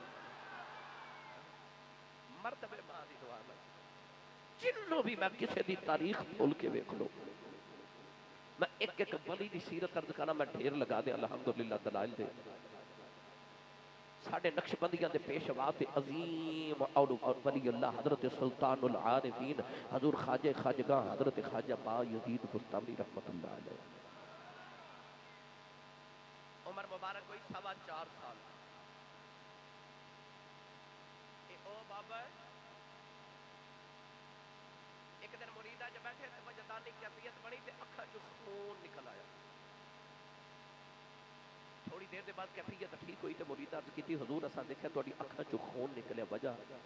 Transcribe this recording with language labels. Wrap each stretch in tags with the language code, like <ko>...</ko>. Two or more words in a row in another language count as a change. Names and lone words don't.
<pa>مرتبے ماں دی دعا نال جنہوں بھی میں کسی دی تاریخ کھول کے ویکھ لو، میں اک اک ولی دی سیرت عرض کرنا، میں ڈھیر لگا دے الحمدللہ دلائل دے. ساڈے نقشبندیاں دے پیشوا تے عظیم اور ولی اللہ حضرت سلطان العارفین حضور خواجہ خاجگاں حضرت خواجہ با یزید بسطامی</pa> <ar>رحمة الله عليه.</ar> <pa>عمر مبارک کوئی 4.25 سال. اے او بابا اک دن مریداں چ بیٹھے تے وجدانی کیفیت بنی تے اکھاں چوں خون نکل آیا. تھوڑی دیر کے بعد کیفیت ٹھیک ہوئی تو مریداں عرض کی حضور اساں دیکھا تہاڈی اکھاں چوں خون نکلیا، وجہ?</pa>